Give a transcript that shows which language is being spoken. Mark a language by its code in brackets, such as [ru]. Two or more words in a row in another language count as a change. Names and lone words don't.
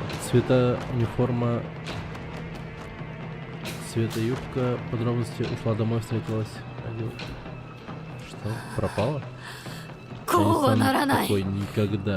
[ru] Цвета униформа. Цвета юбка. Подробности. Ушла домой, встретилась. Что? Пропала? Я [ja] こう [ru] не [ja] は [ru] стану [ja] ならない [ru] такой никогда.